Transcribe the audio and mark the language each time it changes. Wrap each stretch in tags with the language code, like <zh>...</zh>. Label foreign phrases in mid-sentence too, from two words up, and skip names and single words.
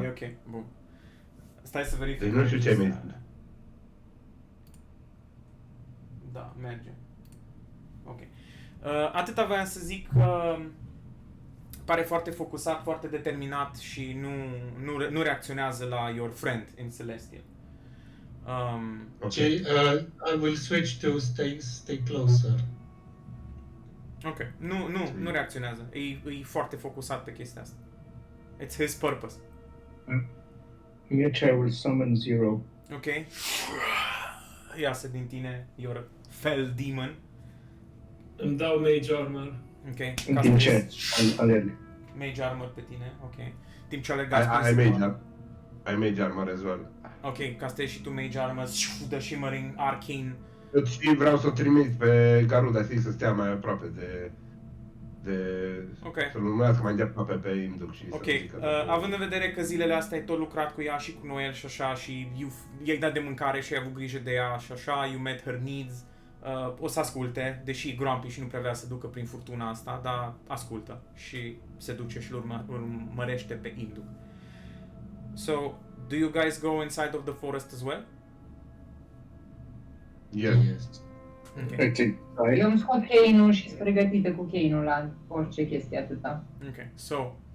<ro>E ok, bun. Stai să verific. Deci nu știu ce mi-ai spus. Da, merge. Ok. Atâta voiam să zic că pare foarte focusat, foarte determinat și nu reacționează la</ro> <en>your friend in Celestial. Okay, I will switch to stay closer.</en> <ro>Ok. Nu reacționează. E foarte focusat pe chestia asta.</ro> <en>It's his purpose. Mircea will summon Zero.</en> <ro>Ok. Iasă din tine</ro> <en>your fell demon.</en> <ro>Îmi dau</ro> <en>mage armor.</en> <ro>Ok. În timp ce alerg.</ro> <en>Mage armor</en> <ro>pe tine, ok. Timp ce alergați</ro> <en>Ai mage armor as well.</en> <ro>Ok, castezi și tu</ro> <en>mage armor, the shimmering arcane.</en> <ro>Și vreau să o trimit pe Garuda, să stea mai aproape de să-l urmească mai aproape pe Imduc și ok, având în vedere că zilele astea ai tot lucrat cu ea și cu Noel și așa și i-ai dat de mâncare și ai avut grijă de ea și așa,</ro> <en>you met her needs,</en> <ro>o să asculte, deși grumpy și nu prea vrea să ducă prin furtuna asta, dar ascultă și se duce și urmărește pe Imduc.</ro> <en>So, do you guys go inside of the forest as well? Yes. Okay.</en> <ro>Eu îmi scot cheinul și sunt pregătită cu cheinul la orice chestie atâta.</ro> <en>Ok, so...</en>